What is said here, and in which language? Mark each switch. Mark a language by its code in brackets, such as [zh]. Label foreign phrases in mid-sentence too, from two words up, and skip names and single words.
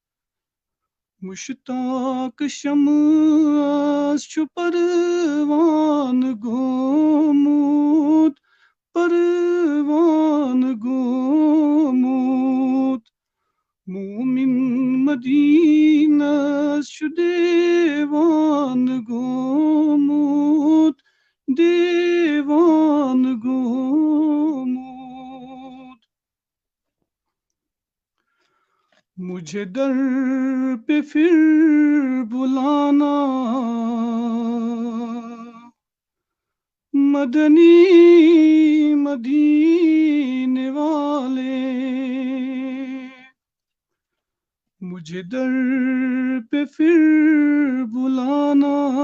[ks] مشتاق شمس چھُ پروان گومُت، پروان گومُت. مومن مدینس چھُ دیوان گومُت، دیوان گومُت. [ur] مجھے در پہ پھر بلانا، مدنی مدینے والے مجھے در پہ پھر بلانا